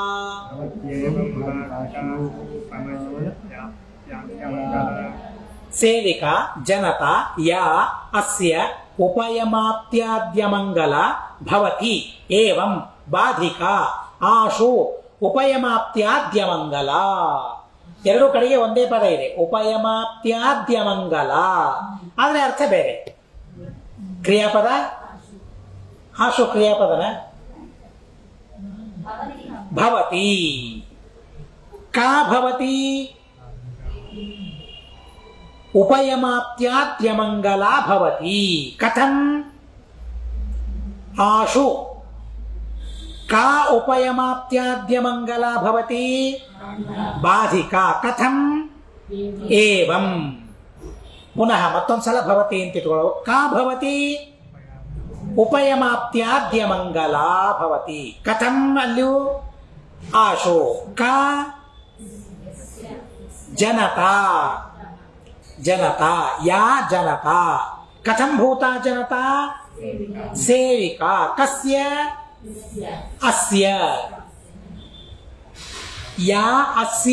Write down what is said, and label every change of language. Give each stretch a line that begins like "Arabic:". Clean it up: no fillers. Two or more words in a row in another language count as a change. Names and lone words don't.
Sanskrit: ಸೇವಿಕಾ ಜನತಾ ಯಾ ಅಸ್ಯ ಉಪಯಮಾಪ್ತ್ಯಾದ್ಯ ಮಂಗಲ ಭವತಿ ಏವಂ ಬಾಧಿಕಾ ಆಶು ಉಪಯಮಾಪ್ತ್ಯಾದ್ಯ ಮಂಗಲ.
Kannada: ಎರಡು ಕಡೆಗೆ ಒಂದೇ ಪದ ಇದೆ,
Sanskrit: ಉಪಯಮಾಪ್ತ್ಯಾದ್ಯ ಮಂಗಲ.
Kannada: ಆದ್ರೆ ಅರ್ಥ ಬೇರೆ. ಕ್ರಿಯಾಪದ ಆಶು ಕ್ರಿಯಾಪದನ ಭವತಿ.
Sanskrit: ಕಾ ಭವತಿ? ಉಪಯಮಾಪ್ತ್ಯಾದ್ಯ ಮಂಗಲ ಭವತಿ. ಕಥಂ? ಆಶು ಕಾ ಉಪಯಮಾಪ್ತ್ಯಾದ್ಯ ಮಂಗಲ ಭವತಿ? ಬಾಧಿಕಾ. ಕಥಂ? ಏವಂ.
Kannada: ಪುನಃ ಮತ್ತೊಂದ್ಸಲ ಭವತಿ ಅಂತ ಇಟ್ಕೊಳ್ಳೋ.
Sanskrit: ಕಾ ಭವತಿ? ಉಪಯಮಾಪ್ತ್ಯಾದ್ಯ ಮಂಗಲ ಭವತಿ. ಕಥಂ? ಅಲ್ಲಿಯೂ ಆಶು. ಕಾ ಜನತಾ. ಜನತಾ ಯಾ ಜನತಾ. ಕಥಂ ಭೂತಾ ಜನತಾ? ಸೇವಿಕಾ. ಕಸ್ಯ? ಅಸ್ಯ. ಯಾ ಅಸ್ಯ.